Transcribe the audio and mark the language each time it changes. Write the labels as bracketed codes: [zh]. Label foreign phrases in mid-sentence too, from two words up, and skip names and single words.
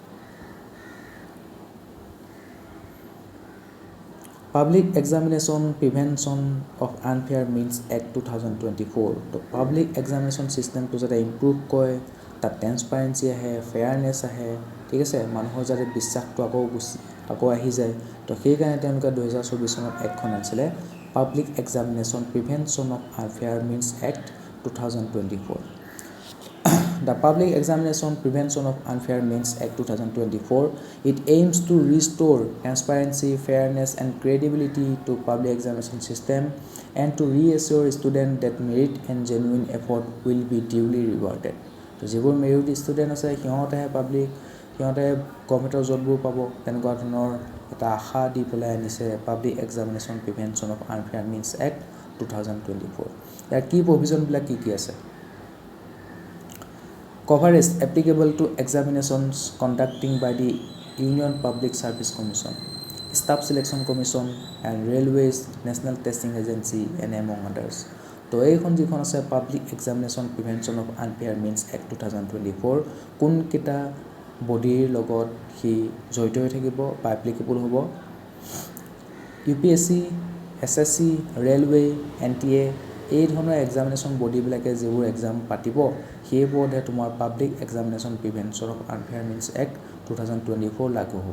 [as] পাব্লিক এক্সামিনেশ্যন প্ৰিভেনশ্যন অফ আনফেয়াৰ মিনছ এক্ট 2024, তো পাব্লিক এক্সামিনেশ্যন ছিষ্টেমটো যাতে ইম্প্ৰুভ কৰে, তাত ট্ৰেন্সপাৰেঞ্চি আহে, ফেয়াৰনেছ আহে, ঠিক আছে, মানুহৰ যাতে বিশ্বাসটো আকৌ আহি যায়, তো সেইকাৰণে তেওঁলোকে 2024 চনত এক্টখন আনিছিলে, পাব্লিক এক্সামিনেশ্যন প্ৰিভেনশ্যন অফ আনফেয়াৰ মিনছ এক্ট 2024। [en] The Public Examination Prevention of Unfair Means Act 2024, it aims to restore transparency, fairness and credibility to public examination system and to reassure students that merit and genuine effort will be duly rewarded. [as] তো যিবোৰ [en] merit student [as] আছে সিহঁতেহে সিহঁতে গভৰ্ণমেণ্টৰ জববোৰ পাব, তেনেকুৱা ধৰণৰ এটা আশা দি পেলাই আনিছে পাব্লিক এক্সামিনেশ্যন প্ৰিভেনশ্যন অফ আনফেয়াৰ মিনছ এক্ট 2024। ইয়াৰ কি প্ৰভিজনবিলাক কি আছে। [en] Coverage applicable to examinations conducting by the Union Public Service Commission, Staff Selection Commission and Railways National Testing Agency and among others. [as] তো এইখন যিখন আছে পাব্লিক এক্সামিনেশ্যন প্ৰিভেনশ্যন অফ আনফেয়াৰ মিনছ এক্ট 2024, কোনকেইটা বডিৰ লগত সি জড়িত হৈ থাকিব বা এপ্লিকেবল হ'ব। UPSC, SSC, ৰেলৱে, NTA এই ধৰণৰ এক্সামিনেশ্যন বডিবিলাকে যিবোৰ এক্সাম পাতিব সেইবোৰতহে তোমাৰ পাব্লিক এক্সামিনেশ্যন প্ৰিভেনশ্যন অফ আনফেয়াৰ মিনছ এক্ট 2024 লাগু হ'ব।